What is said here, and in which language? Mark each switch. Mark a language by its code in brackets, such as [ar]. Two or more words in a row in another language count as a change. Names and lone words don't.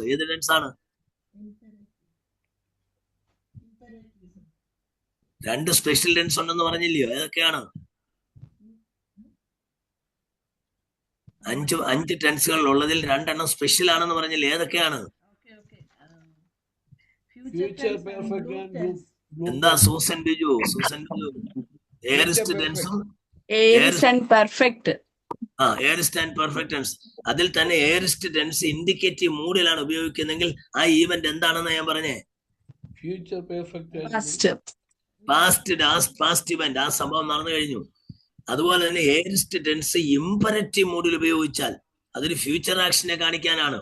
[ml] ഏത് ടെൻസ് ആണ്? 2 സ്പെഷ്യൽ ടെൻസ് ഉണ്ടെന്ന് പറഞ്ഞില്ലയോ? ഏതൊക്കെയാണ്? 5 ടെൻസുകൾ ഉള്ളതിൽ 2 എണ്ണം സ്പെഷ്യൽ ആണെന്ന് പറഞ്ഞില്ലേ? ഏതൊക്കെയാണ്? [en] Future perfect tense. [ml] എന്താ സൂസൻ ബിജു? [en] aorist tense Aorist and perfect. aorist and perfect tense. [ml] അതിൽ തന്നെ [en] aorist tense indicative mood [ml] ഉപയോഗിക്കുന്നെങ്കിൽ ആ ഈവന്റ് എന്താണെന്ന് ഞാൻ പറഞ്ഞേ? [en] Past. past event, [ml] ആ സംഭവം നടന്നു കഴിഞ്ഞു. അതുപോലെ തന്നെ [en] aorist tense imperative mood [ml] ഉപയോഗിച്ചാൽ അതൊരു [en] future action [ml] കാണിക്കാനാണ്.